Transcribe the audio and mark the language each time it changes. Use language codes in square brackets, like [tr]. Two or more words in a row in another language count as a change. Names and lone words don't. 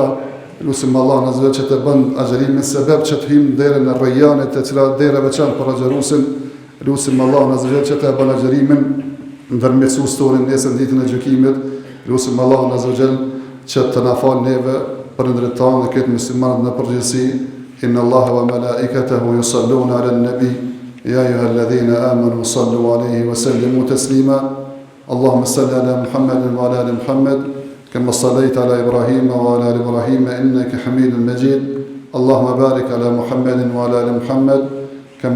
[sq] Lutim Allahun [ar] عز وجل [sq] që të bën agjerimin sebeb që të hyjmë derën e Rayyanit, e cila derë veçantë për agjëruesin. Lutim Allahun [ar] عز وجل [sq] që të bën agjerimin ndërmjetësues tonë nesër ditën e gjykimit. Lutim Allahun [ar] عز وجل [sq] që të na fal neve, prindërit tanë dhe këtë muslimanët në përgjithësi, [ar] إن الله وملائكته يصلون على النبي يا أيها الذين آمنوا صلوا عليه وسلموا تسليما اللهم صل على محمد وعلى آل محمد كما صليت على إبراهيم وعلى آل إبراهيم إنك حميد مجيد اللهم بارك على محمد وعلى آل محمد كما